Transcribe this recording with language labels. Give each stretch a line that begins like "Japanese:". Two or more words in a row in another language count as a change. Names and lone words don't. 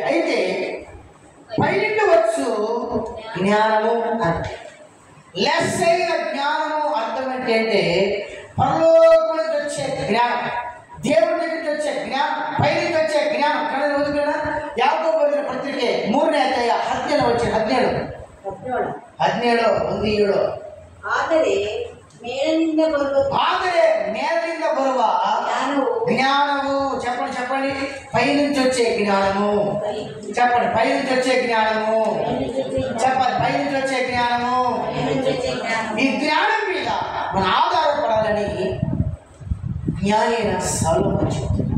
Telugu: అయితే పైనుండి వచ్చు జ్ఞానము అంటే లెస్ అయిన జ్ఞానము అర్థం ఏంటంటే పరలోకం నుంచి వచ్చే జ్ఞానం, దేవుడి దగ్గరికి వచ్చే జ్ఞానం, పైనుంచి వచ్చే జ్ఞానం. కన్నా రోజున యాకోబు రాసిన పత్రిక 3వ అధ్యాయం 17 వచ్చే 17
Kannada: ಆದರೆ ಮೇಲಿನಿಂದ ಬರುವ జ్ఞానము.
Telugu: చెప్పండి, పైనుంచి వచ్చే జ్ఞానము. చెప్పండి, పైనుంచి వచ్చే జ్ఞానము. చెప్పండి, పైనుంచి వచ్చే జ్ఞానము. ఈ జ్ఞానం మీద మన ఆధారపడాలని జ్ఞాని అయిన సొలొమోను చెప్తున్నాడు.